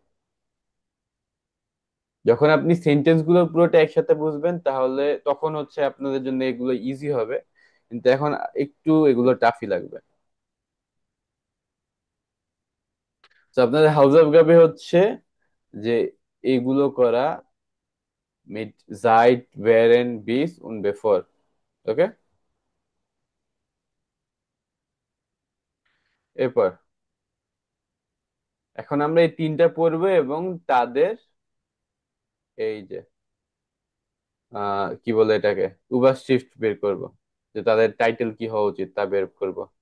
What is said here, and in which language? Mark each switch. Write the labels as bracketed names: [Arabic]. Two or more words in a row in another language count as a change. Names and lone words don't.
[Bangla] যখন আপনি সেন্টেন্স গুলো পুরোটা একসাথে বুঝবেন তাহলে তখন হচ্ছে আপনাদের জন্য এগুলো ইজি হবে, কিন্তু এখন একটু এগুলো টাফই লাগবে। তো আপনাদের [German] Hausaufgabe [Bangla] হচ্ছে যে এগুলো করা, [German] mit seit während bis und bevor, [Bangla] ওকে? এরপর এখন আমরা এই তিনটা পড়বো এবং তাদের এই যে কি বলে এটাকে উভারস্ক্রিপ্ট বের করব, যে তাদের টাইটেল কি হওয়া উচিত তা বের করব।